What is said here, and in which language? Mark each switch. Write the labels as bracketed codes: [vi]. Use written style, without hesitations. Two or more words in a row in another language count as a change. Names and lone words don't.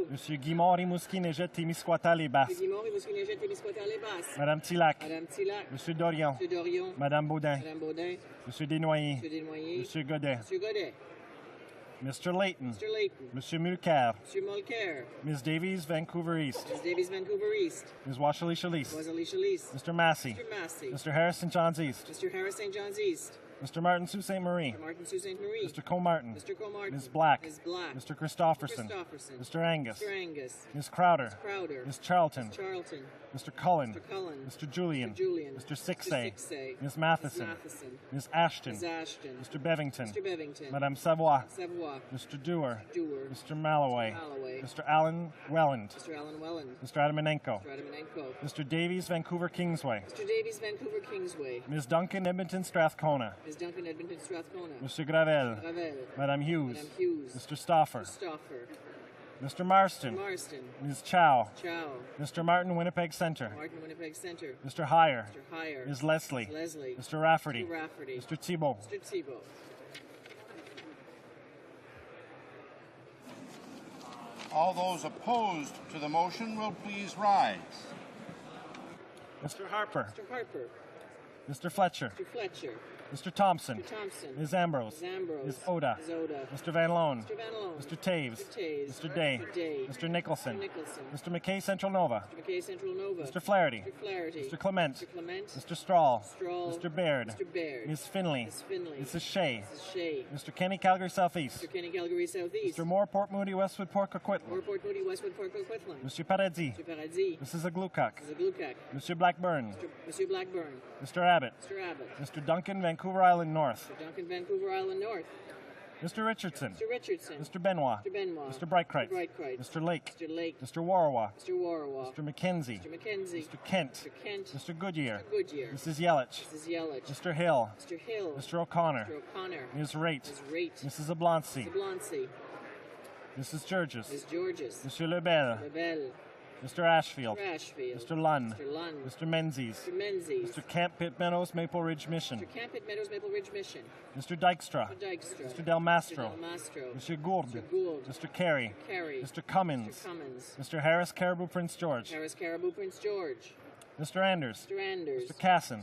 [fr] Monsieur Guimond, Rimouski, Négette, Témiscouata, les Basses. Monsieur Guimond, Rimouski, Négette, Témiscouata, les Basses. Madame Tillac. Madame Tillac. Monsieur Dorion. Monsieur Dorion. Madame Baudin. Madame Baudin. Monsieur Desnoyers. Monsieur Desnoyers. Monsieur Godet. Monsieur Godet. [en] Mr. Layton. Mr. Layton. [fr] Monsieur Mulcair. Monsieur Mulcair. [en] Ms. Davies, Vancouver East. Ms. Davies, Vancouver East. Ms. Washley Chalice. Wasserly Chalice. Mr. Massey. Mr. Massey. Mr. Harris, St. John's East. Mr. Harris, St. John's East. Mr. Martin, Sault Ste. Marie. Mr. Martin, Sault Ste. Marie. Mr. Comartin. Mr. Comartin. Ms. Black. Ms. Black. Mr. Christofferson. Christofferson. Mr. Angus. Mr. Angus. Ms. Crowder. Mr. Crowder. Ms. Charlton. Ms. Charlton. Mr. Cullen. Mr. Cullen. Mr. Julian. Mr. Julian. Mr. Sixay. Mr. Sixay. Ms. Matheson. Ms. Matheson. Ms. Ashton. Ms. Ashton. Mr. Bevington. Mr. Bevington. [fr] Madame Savoy. Savoy. [en] Mr. Dewar. Dewar. Mr. Malloway. Malloway. Mr. Allen Welland. Mr. Allen Welland. Mr. Adamanenko. Mr. Adamanenko. Mr. Davies, Vancouver Kingsway. Mr. Davies, Vancouver Kingsway. Ms. Duncan, Edmonton Strathcona. Ms. Duncan, Edmonton Strathcona. Mr. Gravel. Gravel. [fr] Madame Hughes. Madame Hughes. [en] Mr. Stauffer. Mr. Stauffer. Mr. Marston. Mr. Marston. Ms. Chow. Chow. Mr. Martin, Winnipeg Centre. Martin, Winnipeg Centre. Mr. Heyer. Mr. Heyer. Ms. Leslie. Ms. Leslie. Mr. Rafferty. Mr. Rafferty. Mr. Thibault. Mr. Thibault. All those opposed to the motion will please rise. Mr. Harper. Mr. Harper. Mr. Fletcher. Mr. Fletcher. Mr. Thompson. Mr. Thompson. Ms. Ambrose. Ms. Ambrose. Ms. Oda. Ms. Oda. Mr. Van Loan. Mr. Van Loan. Mr. Taves. Mr. Taves. Mr. Day. Mr. Day. Mr. Nicholson. Mr. Nicholson. Mr. McKay, Central Nova. Mr. McKay, Central Nova. Mr. Flaherty. Mr. Flaherty. Mr. Clement. Mr. Clement. Mr. Strahl. Strahl. Mr. Baird. Mr. Baird. Ms. Finley. Ms. Finley. Mrs. Shea. Mrs. Shea. Mr. Kenny, Calgary Southeast. Mr. Kenny, Calgary Southeast. Mr. Moore, Port Moody, Westwood, Port Coquitlam. Moore, Port Moody, Westwood, Port Coquitlam. [fr] Monsieur Paradis. [en] Mr. Paradis. Mrs. Aglukak. Mrs. Aglukak. [fr] Monsieur Blackburn. Monsieur Blackburn. [en] Mr. Abbott. Mr. Abbott. Mr. Duncan, Vancouver Island North. Mr. Duncan, Vancouver Island North. Mr. Richardson. Mr. Richardson. Mr. Benoit. Mr. Benoit. Mr. Breitkreitz. Mr. Breitkreitz. Mr. Lake. Mr. Lake. Mr. Warawa. Mr. Warawa. Mr. McKenzie. Mr. McKenzie. Mr. Kent. Mr. Kent. Mr. Goodyear. Mr. Goodyear. Mrs. Yelich. Mrs. Yelich. Mr. Hill. Mr. Hill. Mr. O'Connor. Mr. O'Connor. Ms. Raitt. Ms. Raitt. Mrs. Oblonsky. Mrs. Oblonsky. Mrs. Georges. Ms. Georges. [fr] Monsieur Lebel. Lebel. [en] Mr. Ashfield. Mr. Ashfield. Mr. Lunn. Mr. Lunn. Mr. Menzies. Mr. Menzies. Mr. Camp Pitt Meadows, Maple Ridge Mission. Mr. Camp Pitt Meadows, Maple Ridge Mission. Mr. Dykstra. Mr. Dykstra. Mr. Del Mastro. Mr. Del Mastro. Mr. Gould. Mr. Gould. Mr. Carey. Carey. Mr. Cummins. Mr. Cummins. Mr. Harris Caribou Prince George. Harris Caribou Prince George. Mr. Anders. Mr. Anders. Mr. Casson.